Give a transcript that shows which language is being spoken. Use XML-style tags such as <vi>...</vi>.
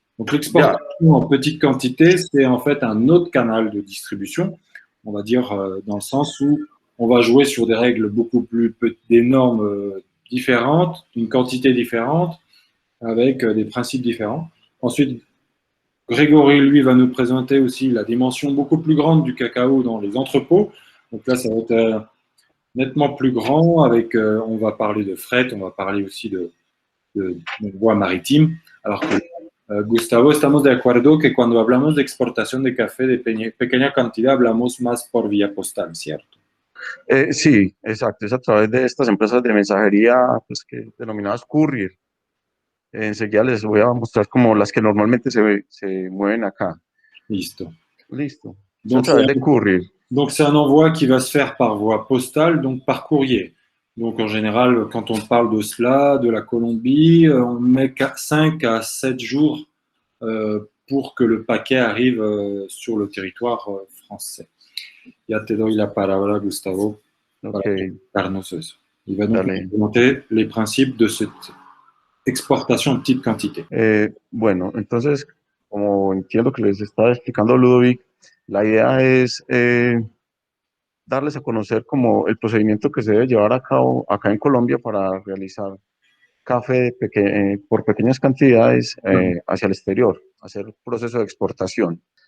<fr>Donc l'exportation en petite quantité, c'est en fait un autre canal de distribution, on va dire dans le sens où on va jouer sur des règles beaucoup plus, des normes différentes, une quantité différente, avec des principes différents. Ensuite, Grégory, lui, va nous présenter aussi la dimension beaucoup plus grande du cacao dans les entrepôts. Donc là, ça va être nettement plus grand, avec, on va parler de fret, on va parler aussi de voie maritime, alors que Gustavo,</fr> <es>estamos de acuerdo que cuando hablamos de exportación de café de pequeña cantidad, hablamos más por vía postal, ¿cierto? Sí, exacto, es a través de estas empresas de mensajería, pues que denominadas courier. Enseguida les voy a mostrar como las que normalmente se mueven acá. Listo. Listo. Es a</es> <fr>Donc,</fr> <es>través de courier.</es> <fr>Donc, c'est un envoi qui va se faire par voie postale, donc par courrier. Donc, en général, quand on parle de cela, de la Colombie, on met 5 à 7 jours pour que le paquet arrive sur le territoire français.</fr> <es>Ya te doy la palabra, Gustavo, para explicarnos eso.</es> <fr>Il va donc nous présenter les principes de cette exportation en petite quantité.</fr> <es>Bueno, entonces, como entiendo que les estaba explicando Ludovic, la idea es darles a conocer como el procedimiento que se debe llevar a cabo acá en Colombia para realizar café por pequeñas cantidades hacia el exterior, hacer proceso de exportación.</es>